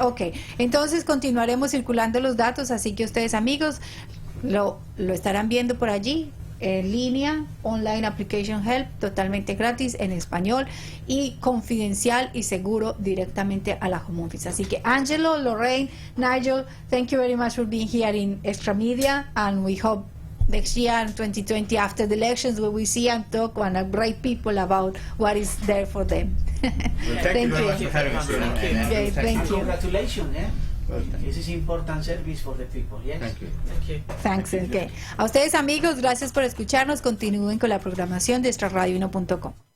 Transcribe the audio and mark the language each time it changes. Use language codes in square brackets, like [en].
[es] Ok, entonces continuaremos circulando los datos, así que ustedes, amigos, lo estarán viendo por allí, en línea, [en] online application help, [es] totalmente gratis, en español y confidencial y seguro, directamente a la Home Office. Así que [en] Angelo, Lorraine, Nigel, thank you very much for being here in Extra Media, and we hope next year, 2020, after the elections, we will see and talk and great people about what is there for them. Well, thank you very much for having us here. Thank you. Congratulations. Well, This is important service for the people, yes? thank you. Thank you. Thanks. Okay. [es] A ustedes, amigos, gracias por escucharnos. Continúen con la programación de extraradio1.com.